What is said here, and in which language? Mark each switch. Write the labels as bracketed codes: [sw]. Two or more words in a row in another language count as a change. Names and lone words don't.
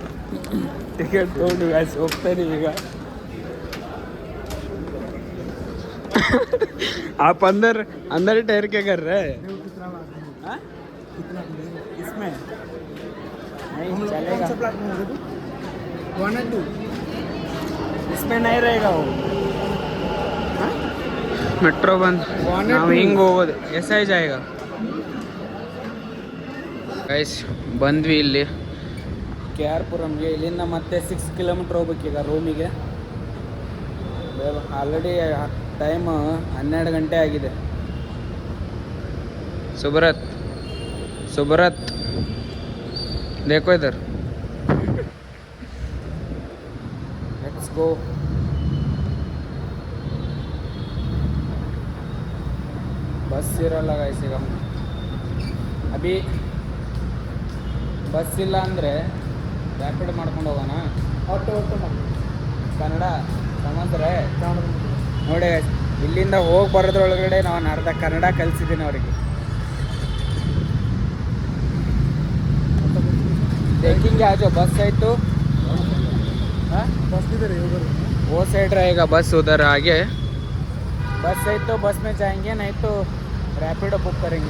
[kn] ಟಿಕೆಟ್ ತೊಗೊಂಡು ಗೈಸ್ ಹೋಗ್ತಾನೆ ಈಗ. [hi] आप अंदर ठहर के कर रहे हैं? देखो कितना लाख हाँ? कितना इसमें नहीं हम लोग चलेगा, कौन सा प्लेटफॉर्म है देखो 1 and 2 इसमें नहीं रहेगा वो. [kn] ಮೆಟ್ರೋ ಬಂದು [en] One and [kn] ನಾವು [en] two. [kn] ಹಿಂಗೆ ಹೋಗೋದು ಎಸ್ ಐ ಜಾಗ. ಗೈಸ್ ಬಂದ್ವಿ ಇಲ್ಲಿ ಕೆ ಆರ್ ಪುರಮ್ಗೆ. ಇಲ್ಲಿಂದ ಮತ್ತೆ 6 ಕಿಲೋಮೀಟ್ರ್ ಹೋಗ್ಬೇಕೀಗ ರೂಮಿಗೆ. [en] already time [kn] 12 ಗಂಟೆ ಆಗಿದೆ. [hi] ಸುಬ್ರತ್ ಸುಬ್ರತ್ देखो इधर, [en] let's go. [kn] बस ಇರಲ್ಲ ಗೈಸ್ ಈಗ. ಅಭಿ ಬಸ್ ಇಲ್ಲ ಅಂದರೆ ರ್ಯಾಪಿಡ್ ಮಾಡ್ಕೊಂಡು ಹೋಗೋಣ. ಆಟೋ ಮಾಡಿ ಕನ್ನಡ ಸಮಂದ್ರೆ ನೋಡಿ guys, ಇಲ್ಲಿಂದ ಹೋಗಿ ಬರೋದ್ರೊಳಗಡೆ ನಾನು ಅರ್ಧ ಕನ್ನಡ ಕಲಿಸಿದ್ದೀನಿ ಅವರಿಗೆ. [hi] देखेंगे आज बस है तो बस किधर है उधर वो साइड रहेगा बस, उधर आगे बस है तो बस में जाएंगे, नहीं तो रैपिडो बुक करेंगे.